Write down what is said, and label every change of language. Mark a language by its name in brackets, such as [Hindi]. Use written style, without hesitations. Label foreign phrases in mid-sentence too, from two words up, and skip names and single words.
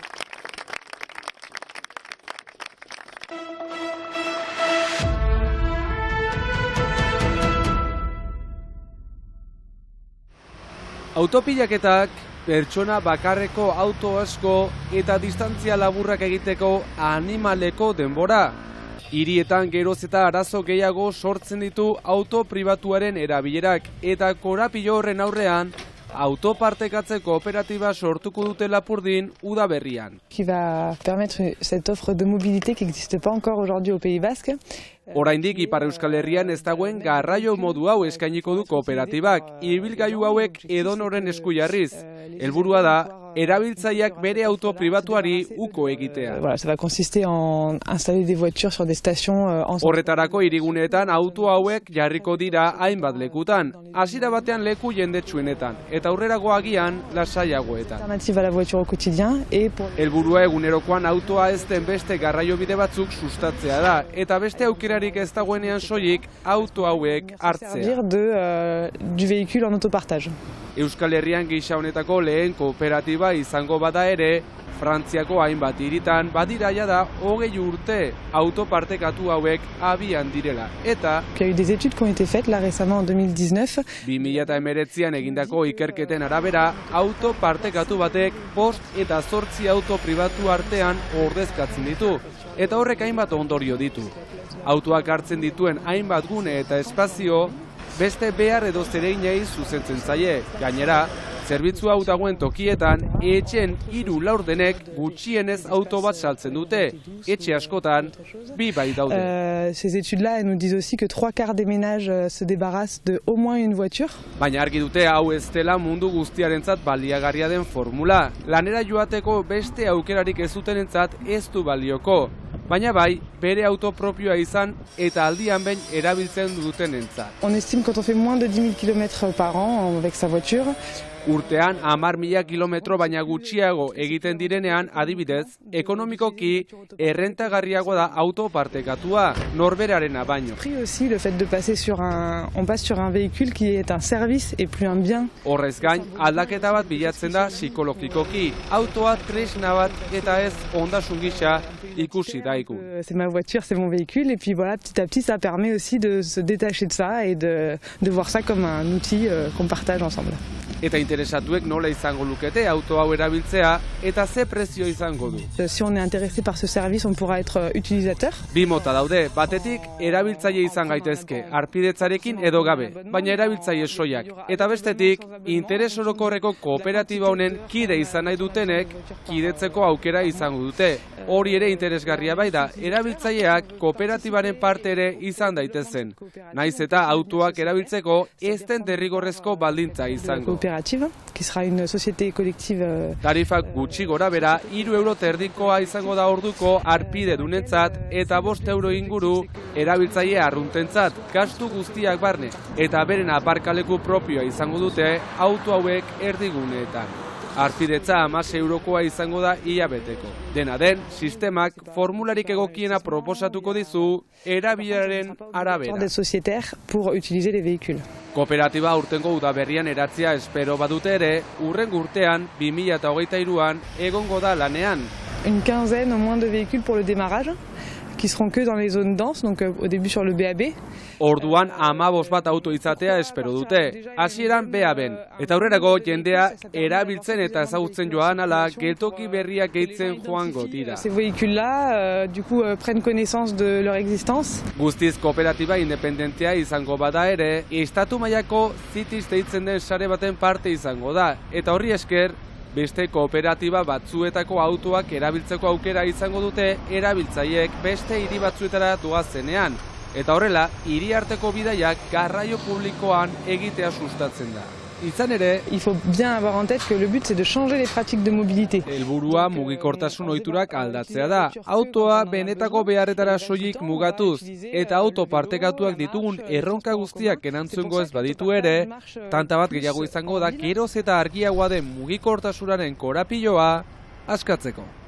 [Basque] Autopilaketak pertsona bakarreko auto asko eta distantzia laburrak egiteko animaleko denbora. Hirietan geroz eta arazo gehiago sortzen ditu auto pribatuaren erabilerak eta korapilo horren aurrean autopartekatze kooperatiba sortuko dute Lapurdin udaberrian. [French] Qui va permettre cette offre de mobilité qui n'existe pas encore aujourd'hui au Pays Basque. [Basque] Oraindik Ipar Euskal Herrian ez dagoen garraio modu hau eskainiko du kooperatibak, ibilgailu hauek edonoren esku jarriz. Helburua da, erabiltzaileak bere auto pribatuari uko egitea. [French] Voilà, ça va consister en installer des voitures sur des stations [Basque] Horretarako hiriguneetan auto hauek jarriko dira hainbat lekutan, hasiera batean leku jendetsuenetan, eta aurrerago agian lasaiagoetan. [French] alternative à la voiture au quotidien et pour [Basque] Helburua egunerokoan autoa ez den beste garraiobide batzuk sustatzea da, eta beste aukerarik ez dagoenean soilik auto hauek hartzea. [French] servir du véhicule en autopartage. [Basque] Euskal Herrian gisa honetako lehen kooperatiba izango bada ere, Frantziako hainbat hiritan badira jada 20 urte autopartekatu hauek abian direla. Eta [French] Il y a eu des études qui ont été faites là récemment en 2019. [Basque] 2019an egindako ikerketen arabera, autopartekatu batek 5 eta 8 auto pribatu artean ordezkatzen ditu. Eta horrek hainbat ondorio ditu. Autoak hartzen dituen hainbat gune eta espazio beste behar edo zereinei zuzentzen zaie. Gainera, zerbitzu hau dagoen tokietan, etxen 3/4 gutxienez auto bat saltzen dute. Etxe askotan, 2 bai daude. [French] Ces études-là, elles nous disent aussi que 3/4 des ménages se débarrassent de au moins une voiture. [Basque] Baina argi dute hau ez dela mundu guztiarentzat baliagarria den formula. Lanera joateko beste aukerarik ez dutenentzat ez du balioko. Baina bai, bere auto propioa izan eta aldian behin erabiltzen dutenentzat. [French] On estime quand on fait moins de 10 000 km par an avec sa voiture. [Basque] Urtean 10.000 kilometro baina gutxiago egiten direnean, adibidez, ekonomikoki errentagarriago da autopartekatua, norberarena baino. [French] Pris aussi le fait de passer on passe sur un véhicule qui est un service et plus un bien. [Basque] Horrez gain, aldaketa bat bilatzen da psikologikoki. Autoa tresna bat eta ez ondasun gisa ikusi daiku. [French] C'est ma voiture, c'est mon véhicule et puis voilà, petit à petit ça permet aussi de se détacher de ça et de voir ça comme un outil qu'on partage ensemble. [Basque] Eta interesatuek nola izango lukete auto hau erabiltzea eta ze prezio izango du. [French] Si on est intéressé par ce service, on pourra être utilisateur. [Basque] Bi mota daude, batetik erabiltzaile izan gaitezke, harpidetzarekin edo gabe, baina erabiltzaile soiak. Eta bestetik, interes orokorreko kooperatiba honen kide izan nahi dutenek, kidetzeko aukera izango dute. Hori ere interesgarria bai da, erabiltzaileak kooperatibaren parte ere izan daitezen. Naiz eta autoak erabiltzeko ez den derrigorrezko baldintza izango. [French] Qui sera une société collective. [Basque] Tarifak gutxi gora bera, 3 € izango da orduko harpide dunentzat eta 5 euro inguru erabiltzaile arruntentzat, gastu guztiak barne, eta beren aparkaleku propioa izango dute auto hauek erdiguneetan. Harpidetza 16 eurokoa izango da hilabeteko. Dena den, sistemak formularik egokiena proposatuko dizu erabileraren arabera. [French] Des sociétaires pour utiliser les véhicules. [Basque] Kooperatiba urtengo udaberrian eratzea espero badute ere, urrengo urtean 2023an egongo da lanean. [French] Une quinzaine au moins de véhicules pour le démarrage, qui seront que dans les zones denses, donc au début sur le BAB. [Basque] Orduan 15 bat auto izatea espero dute. Hasieran BAB-en. Eta aurrerago jendea erabiltzen eta ezagutzen joan ala geltoki berriak gehitzen joango dira. [French] Ces véhicules-là, du coup, prennent connaissance de leur existence. [Basque] Guztiz kooperatiba independentea izango bada ere, estatu mailako Cities deitzen den sare baten parte izango da. Eta horri esker, beste kooperatiba batzuetako autoak erabiltzeko aukera izango dute erabiltzaileek beste hiri batzuetara doazenean. Eta horrela, hiri arteko bidaiak garraio publikoan egitea sustatzen da. Izan ere, [French] il faut bien avoir en tête que le but c'est de changer les pratiques de mobilité. [Basque] Helburua mugikortasun ohiturak aldatzea da. Autoa benetako beharretara soilik mugatuz eta auto partekatuak ditugun erronka guztiak erantzungo ez baditu ere, tanta bat gehiago izango da geroz eta argiagoa den mugikortasunaren korapiloa askatzeko.